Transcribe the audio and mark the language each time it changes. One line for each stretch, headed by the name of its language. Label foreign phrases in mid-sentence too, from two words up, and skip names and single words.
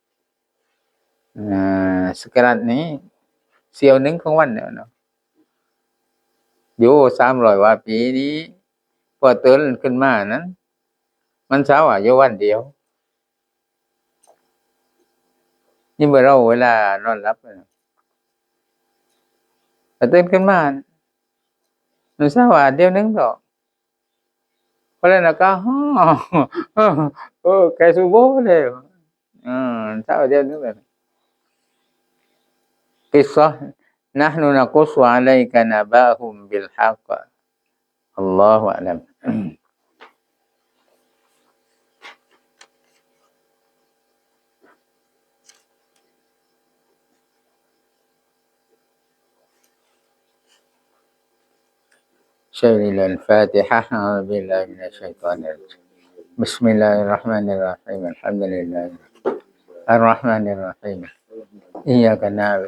Thai: sekerat นี้เสี้ยวหนึ่งของวันเนี่ยเนาะอยู่300ว่าปีนี้พอตื่นขึ้นมานั้นมันเช้าอยู่วันเดียวนี่บ่เราเวลานอนหลับน่ะ ก็ตื่นขึ้นมามันเช้าว่าเดี๋ยวนึงดอกเพราะนั้นก็ฮ้อใกล้ซุโบแล้วเช้าเดี๋ยวนึงแล้ว
Arabic: قصة نحن نقص عليك نبأهم بالحق الله أعلم شيل الفاتحة أعوذ بالله من الشيطان الرجيم بسم الله الرحمن الرحيم الحمد لله الرحمن الرحيم إياك نعبد